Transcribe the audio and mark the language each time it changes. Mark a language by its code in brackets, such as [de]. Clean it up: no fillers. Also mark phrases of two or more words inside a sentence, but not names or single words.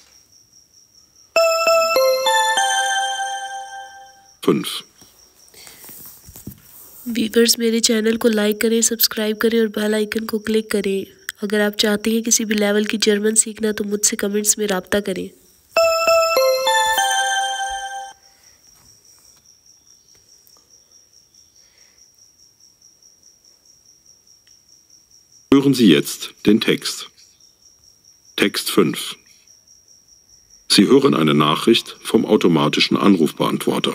[de] 5. [hi] व्यूअर्स मेरे चैनल को लाइक करें, सब्सक्राइब करें और [en] bell icon [hi] को क्लिक करें। अगर आप चाहते हैं किसी भी लेवल की जर्मन सीखना तो मुझसे कमेंट्स में राब्ता करें। [de] Hören Sie jetzt den Text. Text 5. Sie hören eine Nachricht vom automatischen Anrufbeantworter.